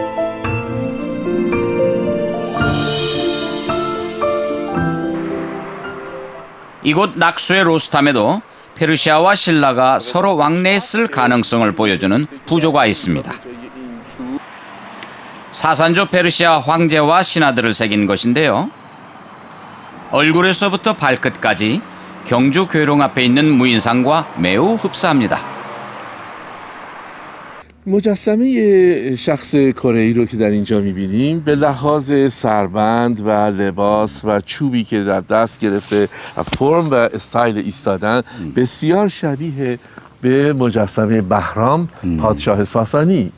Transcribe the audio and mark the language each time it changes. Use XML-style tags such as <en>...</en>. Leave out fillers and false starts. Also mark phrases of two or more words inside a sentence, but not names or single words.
<ko>이곳 낙수의 로스탐에도 페르시아와 신라가 서로 왕래했을 가능성을 보여주는 부조가 있습니다. 사산조 페르시아 황제와 신하들을 새긴 것인데요. 얼굴에서부터 발끝까지 경주 괴롱 앞에 있는 무인상과 매우 흡사합니다.</ko> <fa>مجسمه شخص کره‌ای رو که در اینجا می‌بینیم به لحاظ سربند و لباس و چوبی که در دست گرفته و فرم و استایل ایستادن بسیار شبیه به مجسمه بهرام پادشاه ساسانی.</fa>